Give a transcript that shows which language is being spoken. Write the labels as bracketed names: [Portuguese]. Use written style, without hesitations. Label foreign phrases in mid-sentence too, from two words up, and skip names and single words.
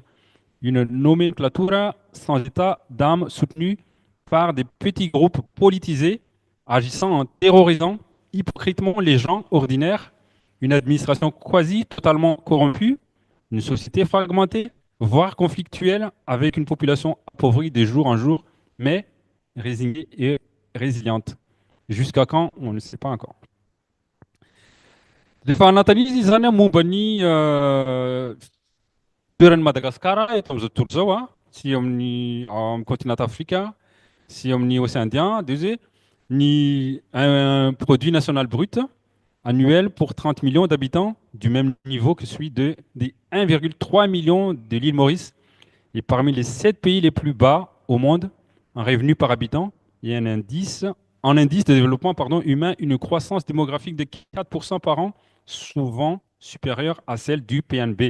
[French] Une nomenclatura sans état d'âme soutenue par des petits groupes politisés agissant en terrorisant hypocritement les gens ordinaires, une administration quasi totalement corrompue, une société fragmentée, voire conflictuelle, avec une population appauvrie de jour en jour, mais résignée et résiliente. Jusqu'à quand, on ne sait pas encore. [Malagasy] Defa Nathalie zany momba ny toeran'i Madagasikara eto amin'izao tontolo izao sy amin'ny continent Afrika, sy amin'ny [French] océan Indien, un produit national brut annuel pour 30 millions d'habitants, du même niveau que celui des 1,3 million de l'île Maurice, et parmi les 7 pays les plus bas au monde en revenu par habitant, il y a en indice de développement humain, une croissance démographique de 4% par an, souvent supérieure à celle du PNB.